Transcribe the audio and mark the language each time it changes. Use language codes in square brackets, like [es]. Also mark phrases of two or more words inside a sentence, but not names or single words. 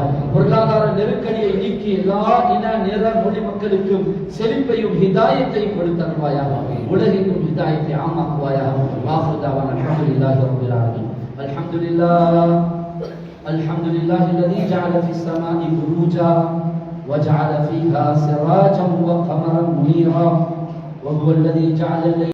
[ta] பொருளாதார நெருக்கடியை நீக்கி எல்லா இன, நிற, மொழி மக்களுக்கும் செழிப்பையும் ஹிதாயத்தையும் கொடுத்தருள்வாயாக. உலகிற்கும் ஹிதாயத்தை ஆமாக்குவாயாக. [ar] وآخر دعوانا الحمد لله رب العالمين. الحمد لله الحمد لله الذي جعل في السماء بروجا وجعل فيها سراجا وقمرا منيرا وهو الذي جعل